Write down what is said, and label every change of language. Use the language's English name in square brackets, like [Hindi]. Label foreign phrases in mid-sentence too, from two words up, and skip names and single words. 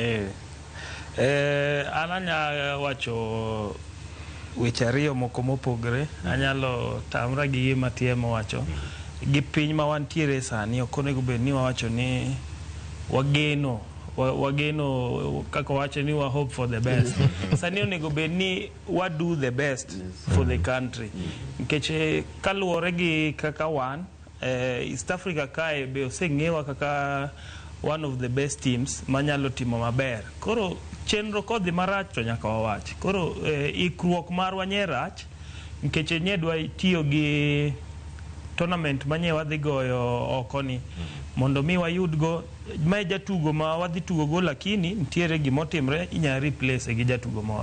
[Luo (Kenya and Tanzania)] Ananya wacho weche ariyo moko mopogre. Anyalo tamra gi gima tiemo wacho gi piny ma wantiere sani ok onego bed ni wawacho ni wageno kaka wacho ni wa [English] hope for the best. [Luo (Kenya and Tanzania)] Sani onego bed ni wa [English] do the best for the country. [Luo (Kenya and Tanzania)] Nikech kaluwore gi kaka wan East Africa kae be oseng'ewa kaka [English] one of the best teams [Luo (Kenya and Tanzania)] manyalo timo maber. Koro chenro kodhi marach to nyaka wawach. Koro ikruok marwa nye rach nikech nye dwa tiyo gi tournament manye wadhi goyo oko ni mondo mi wayudgo mae jatugo ma wadhi tugo go, lakini ntiere gimotimre inya replace gi jatugo moro.